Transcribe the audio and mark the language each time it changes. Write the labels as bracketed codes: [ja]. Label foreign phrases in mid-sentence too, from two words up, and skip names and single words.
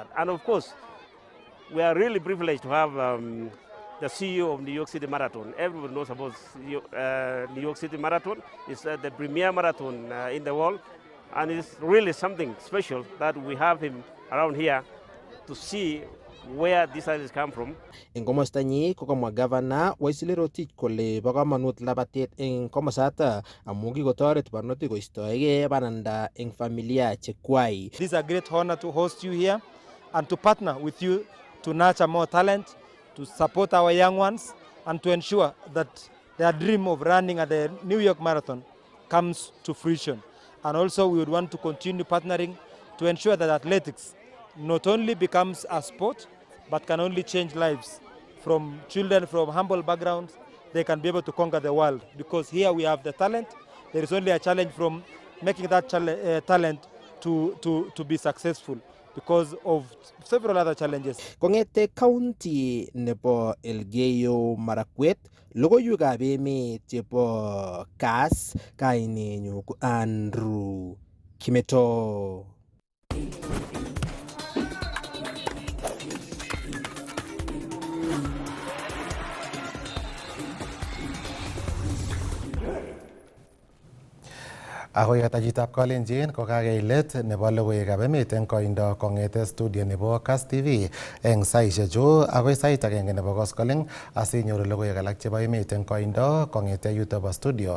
[en] And of course, we are really privileged to have the CEO of New York City Marathon. Everyone knows about New York City Marathon. It's the premier marathon in the world, and it's really something special that we have him around here to see where these ideas come from. [kln] Eng komosta nyi kokamwa Governor Waisili Rotich kole bo kamanut labatet eng komosata amu kikotoret barnotik koistoegei bananda eng familia chekwai. [en] This is a great honor to host you here and to partner with you to nurture more talent, to support our young ones, and to ensure that their dream of running at the New York Marathon comes to fruition. And also we would want to continue partnering to ensure that athletics not only becomes a sport, but can only change lives. From children from humble backgrounds, they can be able to conquer the world. Because here we have the talent, there is only a challenge from making that talent to be successful, because of several other challenges. [kln] Kongete county nebo Elgeyo Marakwet, logoiwekab emet chebo Kass, kainenyu ko Andrew Kimeto. Akoi katachitab Kalenjin ko kakei let nebo logoiwekab emet eng koindo kong'ete studio nebo Kass TV eng saisiechu akoi sait agenge nebo koskoleng asinyoru logoiwek alak chebo emet eng koindo kong'ete yuto bo studio.